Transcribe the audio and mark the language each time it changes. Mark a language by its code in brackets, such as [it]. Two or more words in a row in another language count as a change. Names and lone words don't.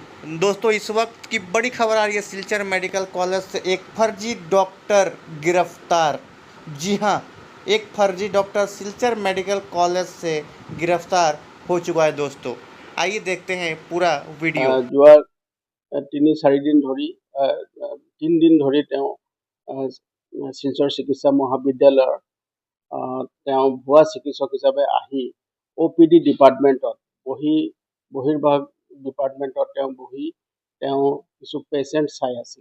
[hi] दोस्तों इस वक्त की बड़ी खबर आ रही है सिलचर मेडिकल कॉलेज से एक फर्जी डॉक्टर गिरफ्तार। जी हाँ, एक फर्जी डॉक्टर सिलचर मेडिकल कॉलेज से गिरफ्तार हो चुका है। दोस्तों आइए देखते हैं पूरा वीडियो। [as] যোৱা ৩-৪ দিন ধৰি ৩ দিন ধৰি তেওঁ শিলচৰ চিকিৎসা মহাবিদ্যালয়ৰ ভুৱা চিকিৎসক হিচাপে আহি [en] OPD department [as] বহিৰ্ভাগ ডিপাৰ্টমেণ্টত তেওঁ বহি তেওঁ কিছু পেচেণ্ট চাই আছিল।